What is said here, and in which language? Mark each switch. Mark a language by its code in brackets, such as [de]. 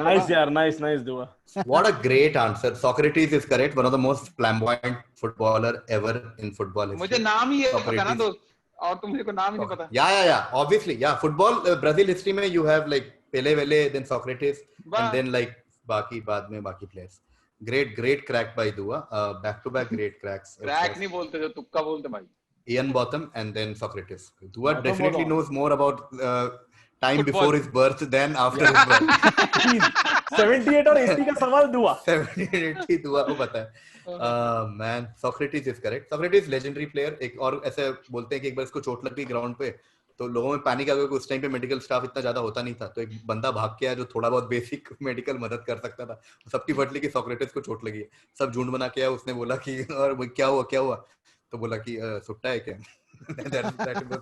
[en] Nice यार, nice Dua. What a great answer. Socrates is correct. One of the most flamboyant footballer ever in football history. [hi] मुझे नाम ही पता ना दोस्त, और तुमसे को नाम ही नहीं पता. [en] Yeah. Obviously, yeah. Football Brazil history में you have like Pele, then Socrates, and then like [hi] बाकी बाद में बाकी [en] players. Great crack by Dua. Back to back great cracks. [hi] Crack नहीं बोलते जो तुक्का बोलते भाई. [en] Ian Botham and then Socrates. Dua definitely knows more about time before his birth than after his birth. [hi] 78 और 80 का सवाल Dua. 78 Dua को पता है. [en] Man, Socrates is correct. Socrates legendary player. [hi] एक और ऐसे बोलते हैं कि एक बार इसको चोट लग गई ग्राउंड पे, तो लोगों में पैनिक आ गया. उस टाइम पे मेडिकल स्टाफ इतना ज्यादा होता नहीं था, तो एक बंदा भाग के आया जो थोड़ा बहुत बेसिक मेडिकल मदद कर सकता था. सबकी फट ली कि सोक्रेटिस को चोट लगी है. सब झुंड बना के आया. उसने बोला कि और क्या हुआ, तो बोला कि सुट्टा है क्या.